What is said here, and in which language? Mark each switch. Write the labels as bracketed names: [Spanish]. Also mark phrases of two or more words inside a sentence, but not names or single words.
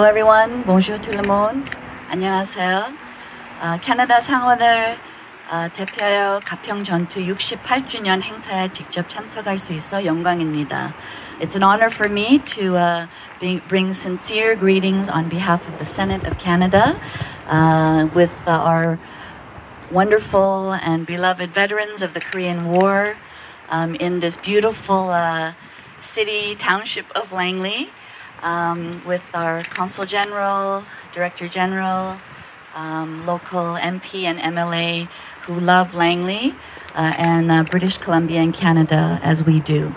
[English] everyone. [French] Bonjour tout le monde. [Korean] 안녕하세요. 캐나다 상원을 대표하여 가평 전투 68주년 행사에 직접 참석할 수 있어 영광입니다. [English] It's an honor for me to bring sincere greetings on behalf of the Senate of Canada with our wonderful and beloved veterans of the Korean War in this beautiful city, township of Langley, with our Consul General, Director General, local MP and MLA who love Langley and British Columbia and Canada as we do.